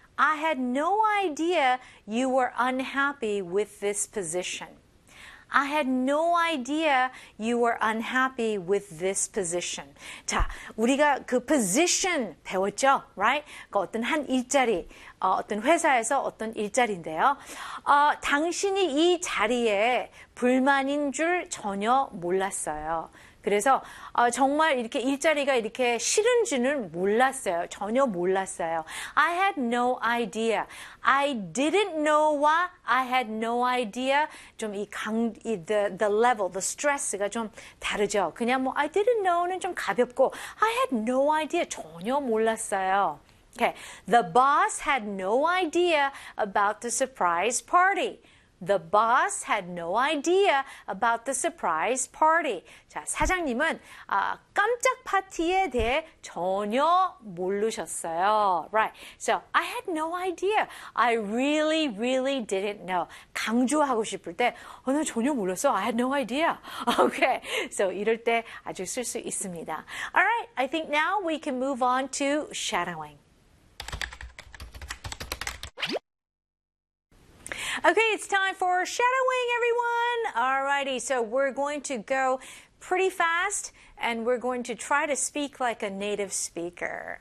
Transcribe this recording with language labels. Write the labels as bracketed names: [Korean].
[English] I had no idea you were unhappy with this position. I had no idea you were unhappy with this position. [Korean] 자, 우리가 그 position 배웠죠? Right? 그 어떤 한 일자리, 어떤 회사에서 어떤 일자리인데요. 당신이 이 자리에 불만인 줄 전혀 몰랐어요. 그래서 정말 이렇게 일자리가 이렇게 싫은 줄은 몰랐어요. 전혀 몰랐어요. [English] I had no idea. I didn't know why. I had no idea. 좀 the level, the stress가 [Korean] 좀 다르죠. 그냥 뭐 [English] I didn't know는 [Korean] 좀 가볍고 [English] I had no idea. [Korean] 전혀 몰랐어요. Okay. [English] The boss had no idea about the surprise party. The boss had no idea about the surprise party. [Korean] 자, 사장님은 깜짝 파티에 대해 전혀 모르셨어요. [English] Right. So, I had no idea. I really, really didn't know. [Korean] 강조하고 싶을 때, 나 전혀 몰랐어. [English] I had no idea. Okay. [Korean] So, 이럴 때 아주 쓸 수 있습니다. [English] Alright, I think now we can move on to shadowing. Okay, it's time for shadowing, everyone. Alrighty, so we're going to go pretty fast, and we're going to try to speak like a native speaker.